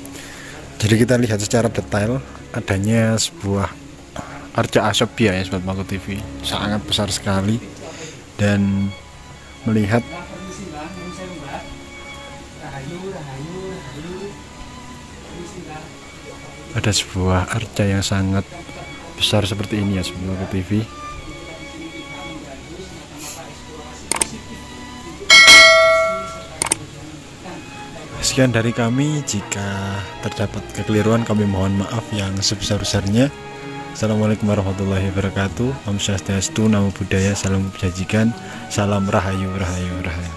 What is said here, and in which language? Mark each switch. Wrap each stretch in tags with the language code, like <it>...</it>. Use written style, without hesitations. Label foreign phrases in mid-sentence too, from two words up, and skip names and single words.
<id>Jadi kita lihat secara detail adanya sebuah Arca Asobhya ya Sobat Mako TV, sangat besar sekali, dan melihat ada sebuah arca yang sangat besar seperti ini ya Sobat Mako TV. Sekian dari kami, jika terdapat kekeliruan kami mohon maaf yang sebesar-besarnya.</id> <ar>السلام عليكم ورحمة الله وبركاته.</ar> <ban>Om Swastiastu,</ban> <pi>Namo Buddhaya,</pi> <id>salam kebajikan, salam rahayu, rahayu, rahayu.</id>